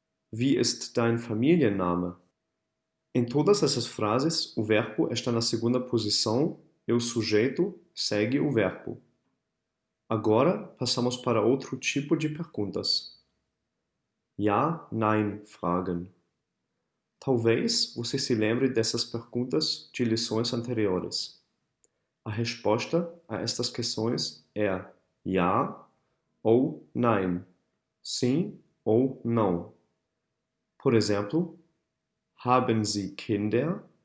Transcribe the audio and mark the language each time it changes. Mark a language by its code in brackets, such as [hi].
[de] Wie ist dein Familienname? [pt] Em todas essas frases, o verbo está na segunda posição e o sujeito segue o verbo. Agora, passamos para outro tipo de perguntas. Ja-Nein-Fragen. Talvez você se lembre dessas perguntas de lições anteriores. A resposta a estas questões é ja ou nein, sim ou não. Por exemplo, [de] haben Sie Kinder?